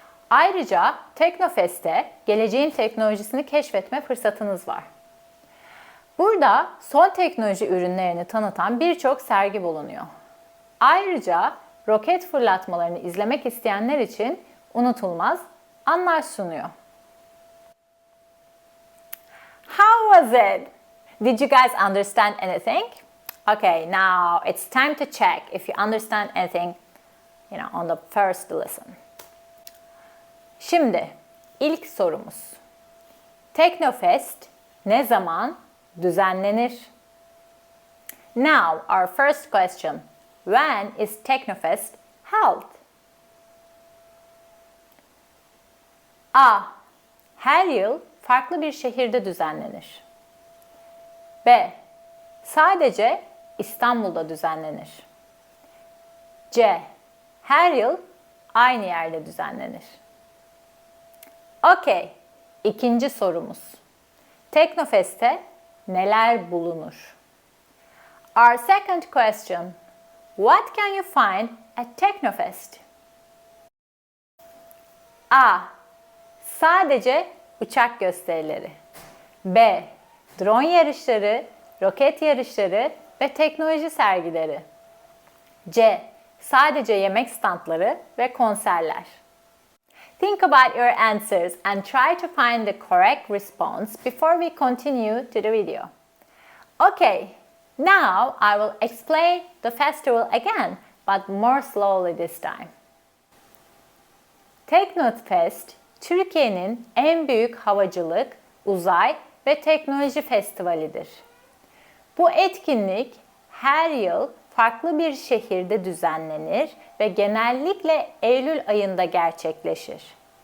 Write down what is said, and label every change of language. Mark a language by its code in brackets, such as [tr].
[tr] Ayrıca Teknofest'te geleceğin teknolojisini keşfetme fırsatınız var. Burada son teknoloji ürünlerini tanıtan birçok sergi bulunuyor. Ayrıca roket fırlatmalarını izlemek isteyenler için unutulmaz anlar sunuyor. [en] How was it? Did you guys understand anything? Okay, now it's time to check if you understand anything, on the first lesson. [tr] Şimdi ilk sorumuz. Teknofest ne zaman düzenlenir? [en] Now, our first question. When is Technofest held? [tr] A. Her yıl farklı bir şehirde düzenlenir. B. Sadece İstanbul'da düzenlenir. C. Her yıl aynı yerde düzenlenir. Okay, ikinci sorumuz. Teknofest'te neler bulunur? [en] Our second question. What can you find at Technofest? A. [tr] Sadece uçak gösterileri. B. Drone yarışları, roket yarışları ve teknoloji sergileri. C. Sadece yemek standları ve konserler. [en] Think about your answers and try to find the correct response before we continue to the video. Okay, now I will explain the festival again, but more slowly this time. [tr] Teknofest, Türkiye'nin en büyük havacılık, uzay ve teknoloji festivalidir. Bu etkinlik her yıl farklı bir şehirde düzenlenir ve genellikle Eylül ayında gerçekleşir.